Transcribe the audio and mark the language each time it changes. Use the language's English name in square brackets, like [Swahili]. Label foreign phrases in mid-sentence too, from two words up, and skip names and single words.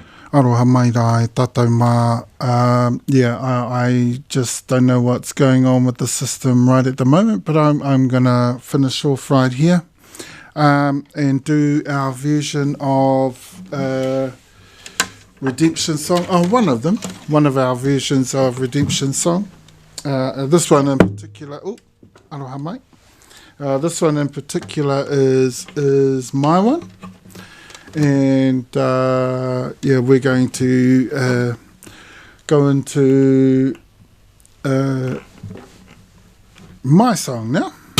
[Māori] Aroha mai rai, tātou mā. [English] I just don't know what's going on with the system right at the moment, but I'm going to finish off right here and do our version of Redemption Song. Oh, one of our versions of Redemption Song. This one in particular, [Māori] aroha mai. [English] This one in particular is my one. And we're going to go into my song now.